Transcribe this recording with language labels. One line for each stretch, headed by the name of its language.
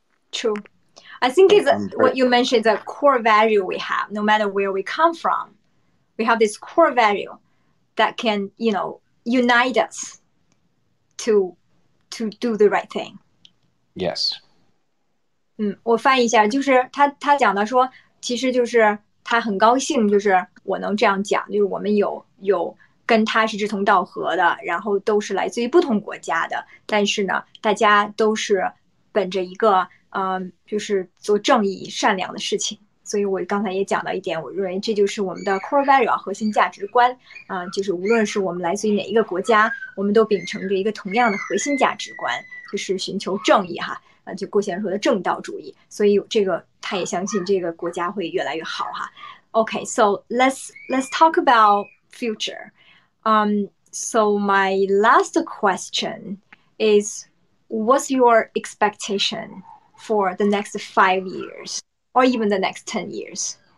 English: True. I think what you mentioned is a core value we have, no matter where we come from. We have this core value that can, unite us to do the right thing. Yes.
Chinese: 我翻译一下，就是他讲的说，其实就是他很高兴，就是我能这样讲，就是我们有跟他是志同道合的，然后都是来自于不同国家的，但是呢，大家都是本着一个就是做正义善良的事情。所以我刚才也讲到一点，我认为这就是我们的 core value 核心价值观就是无论是我们来自于哪一个国家，我们都秉承着一个同样的核心价值观，就是寻求正义哈。就郭先生说的正道主义，所以这个他也相信这个国家会越来越好哈。
English: Okay, so let's talk about future. So my last question is, what's your expectation for the next 5 years or even the next 10 years?